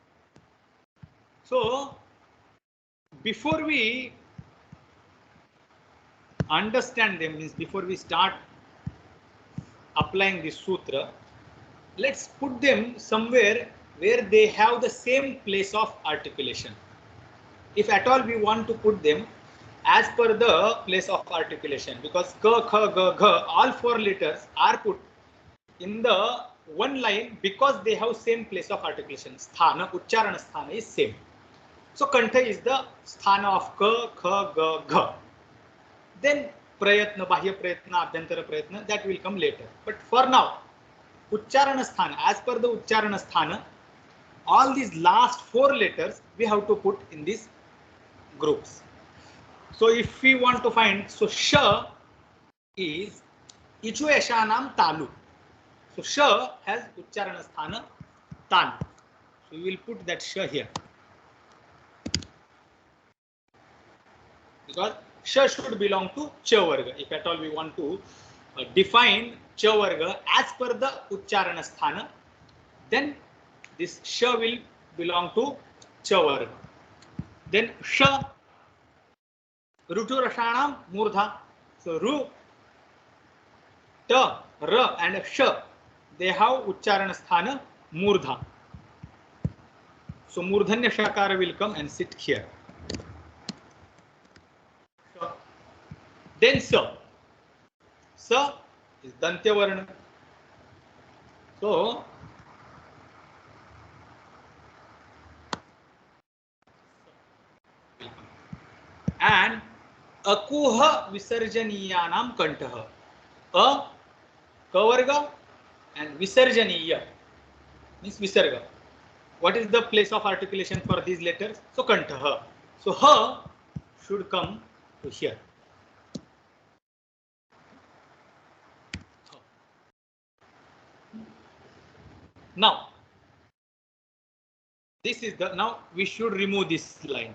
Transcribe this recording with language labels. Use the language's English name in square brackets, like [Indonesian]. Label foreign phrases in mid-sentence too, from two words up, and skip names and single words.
[English] So before we understand them, means before we start applying this sutra, let's put them somewhere where they have the same place of articulation. If at all we want to put them as per the place of articulation, because ka, kha, ga, gha, all 4 letters are put in the one line because they have same place of articulation. [Sanskrit] स्थान, उच्चारण स्थान [English] is same. So kantha is the sthana of ka, kha, ga, gha. [Sanskrit] Then प्रयत्न, बाह्य प्रयत्न, आभ्यन्तर प्रयत्न, [English] that will come later. But for now, [Sanskrit] उच्चारण स्थान, [English] as per the [Sanskrit] उच्चारण स्थान, [English] all these last 4 letters we have to put in these groups. So if we want to find, so sha is [Sanskrit] इचु यशानाम् तालु. [English] So sha has [Sanskrit] उच्चारण स्थान तालु. [English] So we will put that sha here. Because sha should belong to [Sanskrit] च वर्ग. [English] If at all we want to define [Sanskrit] च वर्ग [English] as per the [Sanskrit] उच्चारण स्थान, [English] then this sha will belong to [Sanskrit] च वर्ग. Then sha, ऋटु रषाणाम् मूर्धा. [English] So ru, ta, ra and sha, they have [Sanskrit] उच्चारण स्थान मूर्धा. [English] So [Sanskrit] मूर्धन्य शकार [English] will come and sit here. Then sa. [Sanskrit] Sa is दन्त्य वर्ण. [English] So and [Sanskrit] अकुह विसर्जनीयानाम् कण्ठः. अ, कवर्ग, [English] and visarjaniya means visarga. What is the place of articulation for these letters? So kantaha. So ha should come to here. Now this is the, now we should remove this line.